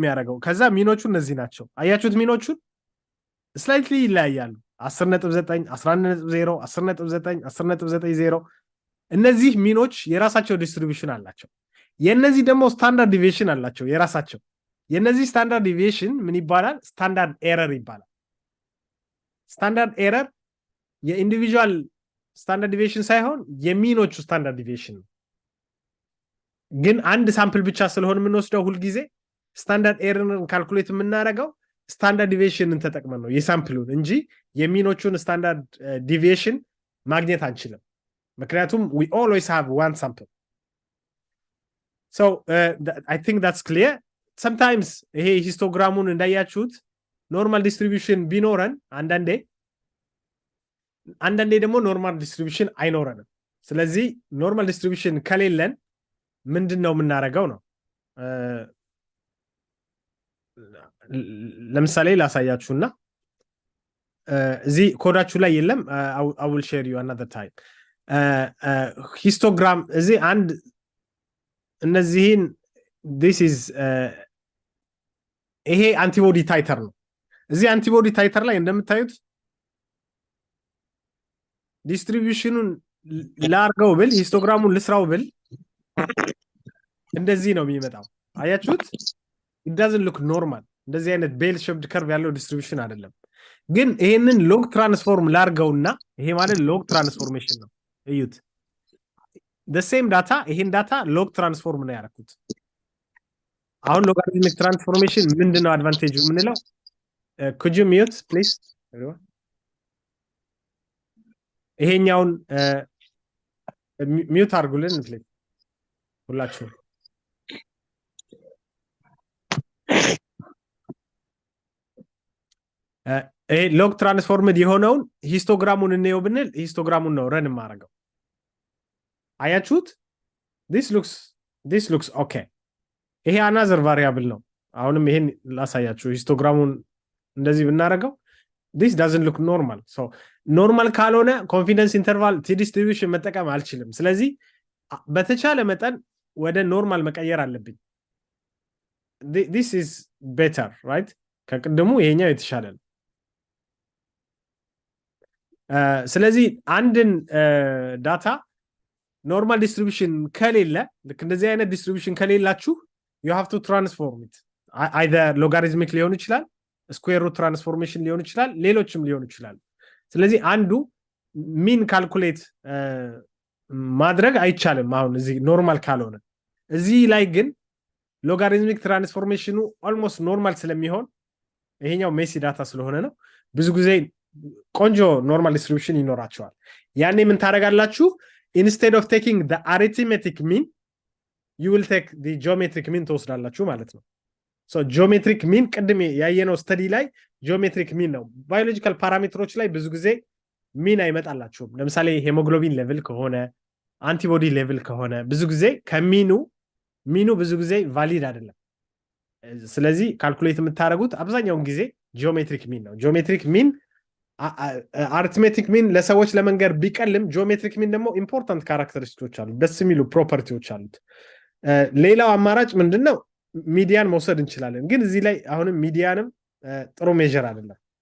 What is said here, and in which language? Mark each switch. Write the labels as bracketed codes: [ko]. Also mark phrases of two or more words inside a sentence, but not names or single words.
[am] የሚያደርገው ከዛ ሚኖቹ እነዚህ ናቸው አያችሁት ሚኖቹ ስላይትሊ ይለያያሉ 10.9 11.0 10.9 10.90 እነዚህ ሚኖች የራሳቸው ዲስትሪቢዩሽን አላቸው የነዚህ ደግሞ [en] standard deviation [am] አላቸው የራሳቸው የነዚህ [en] standard deviation [am] ምን ይባላል [en] standard error [am] ይባላል [en] standard error [am] የኢንዲቪጁዋል [en] standard deviation [am] ሳይሆን የሚኖቹ [en] standard deviation [am] ግን አንድ ሳምፕል ብቻ ስለሆነ የምንወስደው ሁሉ ጊዜ [en] standard errorን calculate [am] የምናደርገው [en] standard deviationን [am] ተጠቅመን ነው የሳምፕሉን እንጂ የሚኖቹን [en] standard deviation [am] ማግኘት አንችልም ምክንያቱም [en] we always have one sample so I think that's clear sometimes [am] ይሄ ሂስቶግራሙን እንዳያችሁት [en] normal distribution [am] ቢኖረን አንዳንዴ ደግሞ [en] normal distribution [am] አይኖረንም ስለዚህ [en] normal distribution [am] ከሌለን ምንድነው የምናደርገው ነው ለምሳሌ ላሳያችሁና እዚህ ኮዳችሁ ላይ የለም [en] I will share you another time [am] ሂስቶግራም እዚህ አንድ እነዚህን [en] this is [am] ይሄ [en] antibody titer [am] ነው እዚህ [en] antibody titer [am] ላይ እንደምታዩት ዲስትሪቢዩሽኑን ላርገው ብል ሂስቶግራሙን ልስራው ብል እንደዚህ ነው የሚመጣው አያችሁት [en] it doesn't look normal [am] እንደዚህ አይነት [en] bell shaped curve [am] ያለው ዲስትሪቢዩሽን አይደለም ግን ይሄንን [en] log transform [am] ላርገውና ይሄ ማለት [en] log transformation [am] ነው እዩት [en] the same data [am] ይሄን [en] data log transform [am] ነው ያደረኩት አሁን [en] logarithmic transformation [am] ምንድነው አድቫንቴጁ ምንለው [en] could you mute please [am] ይሄኛውን ሚውት አርጉልን ፕሊዝ ሁላችሁ ይሄ [en] log transformed [am] የሆነውን ሂስቶግራሙን እንየው ብንል ሂስቶግራሙን ነው ረን ማረጋው አያችሁት [en] this looks okay [am] ይሄ [en] another variable [am] ነው አሁንም ይሄን ላሳያችሁ ሂስቶግራሙን እንደዚህ ብናረጋው [en] this doesn't look normal so normal [am] ካልሆነ [en] confidence interval t distribution [am] መጠቀም አልችልም ስለዚህ በተቻለ መጠን ወደ ኖርማል መቀየር አለብኝ [en] this is better right [am] ከቅድሙ ይሄኛው የተሻለ ነው ስለዚህ አንድን ዳታ [en] normal distribution [am] ከሌለ ልክ እንደዚህ አይነት ዲስትሪቢዩሽን ከሌላችሁ [en] you have to transform it either logarithmic [am] ሊሆን ይችላል [en] square root transformation [am] ሊሆን ይችላል ሌሎችም ሊሆን ይችላል ስለዚህ አንዱ [en] mean calculate [am] ማድረግ አይቻልም አሁን እዚህ ኖርማል ካልሆነ እዚህ ላይ ግን [en] logarithmic transformationኑ almost normal [am] ስለሚሆን ይሄኛው [en] messy data [am] ስለሆነ ነው ብዙ ጊዜ ቆንጆ [en] normal distribution [am] ይኖራቸዋል ያኔ ምን ታደርጋላችሁ [en] instead of taking the arithmetic mean you will take the geometric mean [am] ተወስዳላችሁ ማለት ነው [en] so geometric mean [am] ቅድም ያየነው ስተዲ ላይ [en] geometric [am] mean ነው [en] biological parameters [am] ላይ ብዙ ጊዜ ሚን አይመጣላችሁም ለምሳሌ [en] hemoglobin level [am] ከሆነ [en] antibody level [am] ከሆነ ብዙ ጊዜ ሚኑ ብዙ ጊዜ ቫሊድ አይደለም ስለዚህ ካልኩሌት የምታደርጉት አብዛኛውን ጊዜ [en] geometric mean [am] ነው [en] geometric mean arithmetic mean [am] ለሰዎች ለመንገር ቢቀልም [en] geometric mean [am] ደግሞ [en] important characteristics [am] አሉ ደስ የሚሉ ፕሮፐርቲዎች አሉት ሌላው አማራጭ ምንድነው ሚዲያን መውሰድ እንችላለን ግን እዚህ ላይ አሁንም ሚዲያንም ጥሩ ሜጀር አይደለም